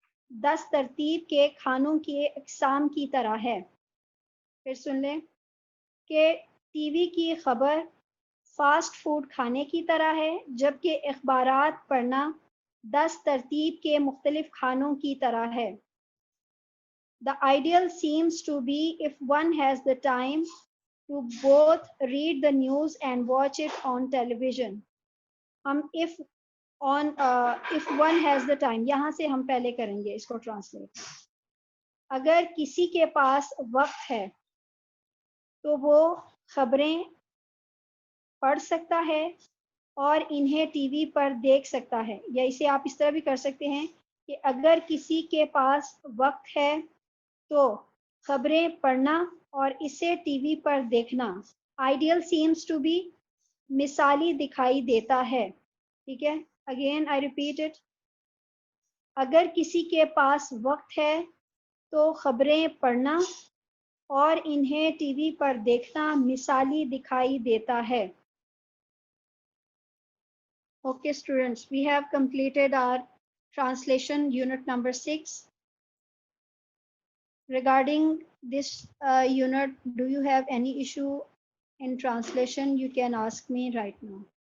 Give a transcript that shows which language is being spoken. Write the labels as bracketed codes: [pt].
[ur] 10 ترتیب کے کھانوں کی اقسام کی طرح ہے. پھر سن لیں کہ ٹی وی کی خبر فاسٹ فوڈ کھانے کی طرح ہے جبکہ اخبارات پڑھنا 10 ترتیب کے مختلف کھانوں کی طرح ہے. [en] The ideal seems to be if one has the time to both read the news and watch it on television. [ur] ہم [en] if one has the time [ur] یہاں سے ہم پہلے کریں گے اس کو ٹرانسلیٹ. اگر کسی کے پاس وقت ہے تو وہ خبریں پڑھ سکتا ہے اور انہیں ٹی وی پر دیکھ سکتا ہے. یا اسے آپ اس طرح بھی کر سکتے ہیں کہ اگر کسی کے پاس وقت ہے تو خبریں پڑھنا اور اسے ٹی وی پر دیکھنا. [en] ideal seems to be [ur] مثالی دکھائی دیتا ہے. ٹھیک ہے, [en] Again I repeat it. [ur] اگر کسی کے پاس وقت ہے تو خبریں پڑھنا اور انہیں ٹی وی پر دیکھنا مثالی دکھائی دیتا ہے. [en] Okay students, we have completed our translation unit number 6. Regarding this unit, do you have any issue in translation? You can ask me right now.